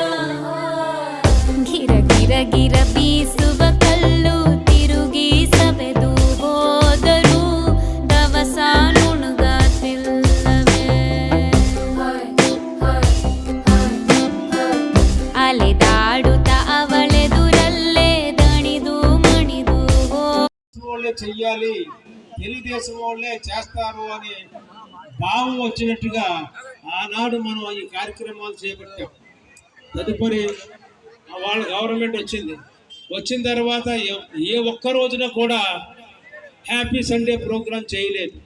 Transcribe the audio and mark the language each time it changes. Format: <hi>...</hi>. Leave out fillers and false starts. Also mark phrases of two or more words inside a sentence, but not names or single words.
<kn>ಗಿರ ಗಿರ ಗಿರ ಬೀಸುವ ಕಲ್ಲು ತಿರುಗಿ ಸವೆದು ಹೋದರು ದವಸ ನುಣುಗಾತಿಲ್ಲವೇ. ಅಲೆದಾಡುತ್ತ ಅವಳೆದುರಲ್ಲೇ ದಣಿದು ಮಣಿದು.</kn> <te>వాళ్ళే చెయ్యాలి, తెలుగుదేశం వాళ్ళే చేస్తారు అని భావం వచ్చినట్టుగా ఆనాడు మనం ఈ కార్యక్రమాలు చేపట్టాం. తదుపరి వాళ్ళ గవర్నమెంట్ వచ్చిన తర్వాత ఏ ఒక్క రోజున కూడా</te> <en>happy Sunday program</en> <te>చేయలేదు.</te>